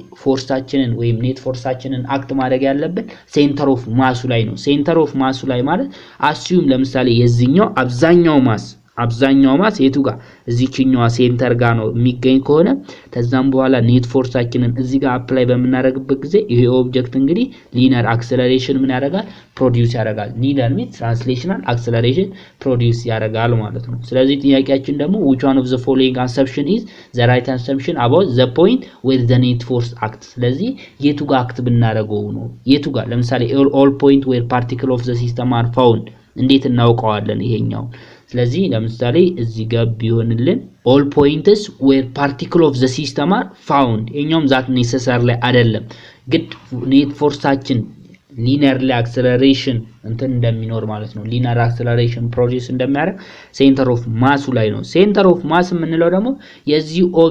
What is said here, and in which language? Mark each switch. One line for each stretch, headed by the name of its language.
Amharic: ፎርሳችንን ወይም ኔት ፎርሳችንን አክት ማድረግ ያለብን ሴንተር ኦፍ ማሱ ላይ ነው። ሴንተር ኦፍ ማሱ ላይ ማለት አስዩም ለምሳሌ የዚህኛው አብዛኛው ማስ የቱ ጋር እዚህኛው ሴንተር ጋር ነው የሚገኝ ከሆነ ከዛም በኋላ ኔት ፎርሳችንን እዚህ ጋር አፕላይ በመናረግበት ጊዜ ይሄ ኦብጀክት እንግዲህ ሊኒየር አክሰለሬሽን ምን ያደርጋል? ፕሮዲዩስ ያደርጋል። ሊኒየር ሚት ትራንስሌሽናል አክሰለሬሽን ፕሮዲዩስ ያደርጋል ማለት ነው። ስለዚህ ጥያቄያችን ደግሞ
English: which one of the following assumption is the right assumption about the point where the net force acts?
Amharic: ስለዚህ የቱ ጋር አክት ብናረገው ነው? የቱ ጋር ለምሳሌ
English: all point where particle of the system are found
Amharic: እንዴት እናውቀዋለን ይሄኛው? ስለዚህ ለምሳሌ እዚህ ጋር ቢሆንልን
English: all points where particle of the system are found
Amharic: የኛውም ዛት necessary ላይ አይደለም ግድ ኔት ፎርሳችን ሊኒየር አክሰለሬሽን እንትን እንደሚኖር ማለት ነው። ሊኒየር አክሰለሬሽን ፕሮዲዩስ እንደሚያደርግ ሴንተር ኦፍ ማሱ ላይ ነው። ሴንተር ኦፍ ማስ የምንለው ደግሞ የዚህ